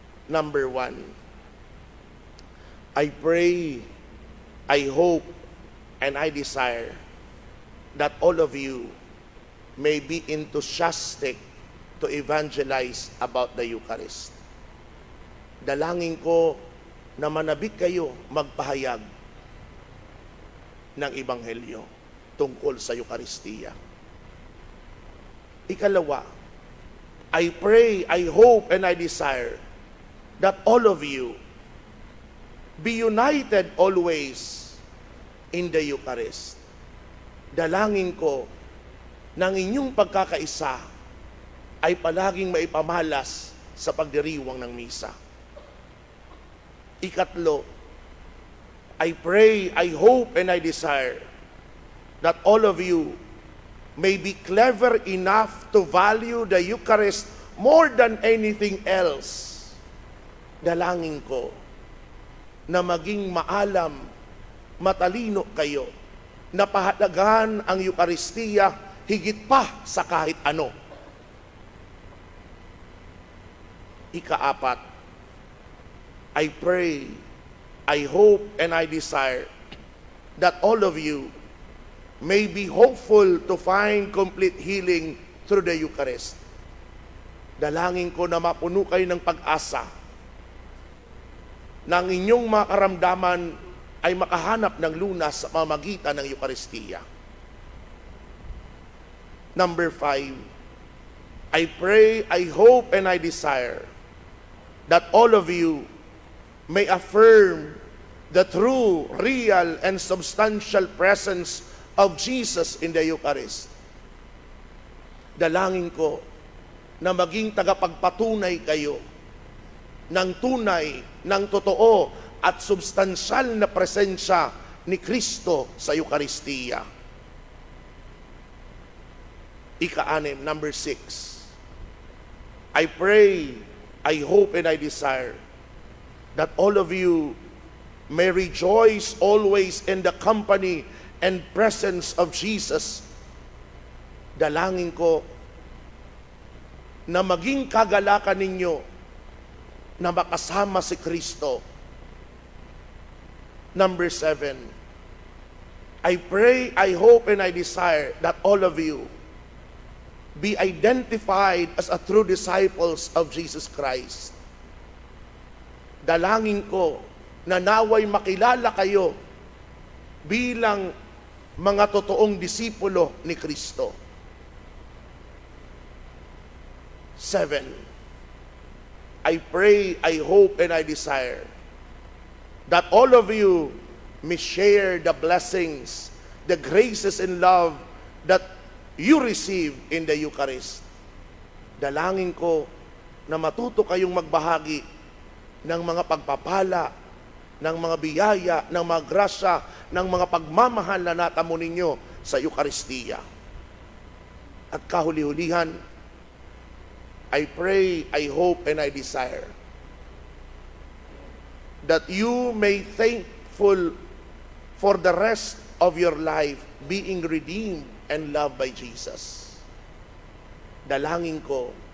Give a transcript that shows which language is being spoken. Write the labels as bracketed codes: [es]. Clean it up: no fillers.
[en] Number 1, I pray, I hope, and I desire that all of you may be enthusiastic to evangelize about the Eucharist. [tl] Dalangin ko na manabik kayo magpahayag ng Ebanghelyo tungkol sa Eucharistia. Ikalawa, [en] I pray, I hope, and I desire that all of you be united always in the Eucharist. [tl] Dalangin ko ng inyong pagkakaisa ay palaging maipamalas sa pagdiriwang ng misa. Ikatlo, [en] I pray, I hope, and I desire that all of you may be clever enough to value the Eucharist more than anything else. [tl] Dalangin ko na maging maalam, matalino kayo, na pahalagahan ang Eucharistia higit pa sa kahit ano. Ikaapat, [en] I pray, I hope, and I desire that all of you may be hopeful to find complete healing through the Eucharist. [tl] Dalangin ko na mapuno kayo ng pag-asa na ang inyong mga karamdaman ay makahanap ng lunas sa pamamagitan ng Eucharistia. [en] Number 5, I pray, I hope, and I desire that all of you may affirm the true, real, and substantial presence of Jesus in the Eucharist. [tl] Dalangin ko na maging tagapagpatunay kayo ng tunay, ng totoo, at substansyal na presensya ni Kristo sa Eucharistia. Ika-6, [en] number 6, I pray, I hope, and I desire that all of you may rejoice always in the company and presence of Jesus. [tl] Dalangin ko na maging kagalakan ninyo na makasama si Kristo. [en] Number 7, I pray, I hope, and I desire that all of you be identified as a true disciples of Jesus Christ. [tl] Dalangin ko na naway makilala kayo bilang mga totoong disipulo ni Kristo. [en] 7, I pray, I hope, and I desire that all of you may share the blessings, the graces and love that you receive in the Eucharist. [tl] Dalangin ko na matuto kayong magbahagi ng mga pagpapala, ng mga biyaya, ng mga grasya, ng mga pagmamahal na natamo ninyo sa Eucharistia. At kahuli-hulihan, [en] I pray, I hope, and I desire that you may thankful for the rest of your life being redeemed and loved by Jesus. [tl] Dalangin ko